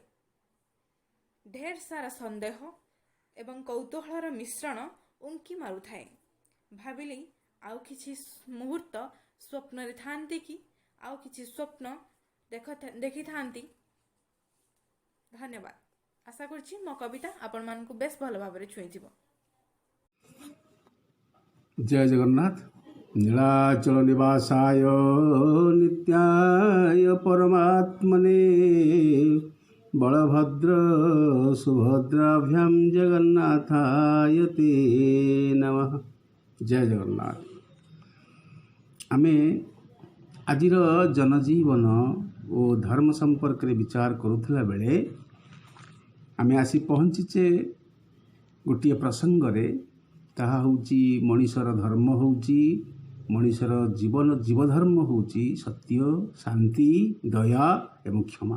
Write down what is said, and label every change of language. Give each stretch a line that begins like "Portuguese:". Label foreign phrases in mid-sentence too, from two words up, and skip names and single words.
Odia: ଢେର ସାରା ସନ୍ଦେହ ଏବଂ କୌତୂହଳର ମିଶ୍ରଣ ଉଙ୍କି ମାରୁଥାଏ। ଭାବିଲି ଆଉ କିଛି ମୁହୂର୍ତ୍ତ ସ୍ୱପ୍ନରେ ଥାନ୍ତି କି, ଆଉ କିଛି ସ୍ୱପ୍ନ ଦେଖିଥାନ୍ତି। ଧନ୍ୟବାଦ। ଆଶା କରୁଛି ମୋ କବିତା ଆପଣମାନଙ୍କୁ ବେଶ ଭଲ ଭାବରେ ଛୁଇଁଥିବ। ଜୟ ଜଗନ୍ନାଥ।
Sanskrit: नीलाचल निवासाय नित्याय परमात्मने बलभद्र सुभद्राभ्यां जगन्नाथाय ते नमः।
Odia: ଜୟ ଜଗନ୍ନାଥ। ଆମେ ଆଜିର ଜନଜୀବନ ଔର ଧର୍ମ ସମ୍ପର୍କ ରେ ବିଚାର କରୁଥିଲା ବେଳେ ଆମେ ଆସି ପହଞ୍ଚିଛେ ଗୋଟେ ପ୍ରସଙ୍ଗ ରେ, ତାହା ହେଉଛି ମଣିଷର ଧର୍ମ, ହେଉଛି ମଣିଷର ଜୀବଧର୍ମ, ହେଉଛି ସତ୍ୟ, ଶାନ୍ତି, ଦୟା ଏବଂ କ୍ଷମା।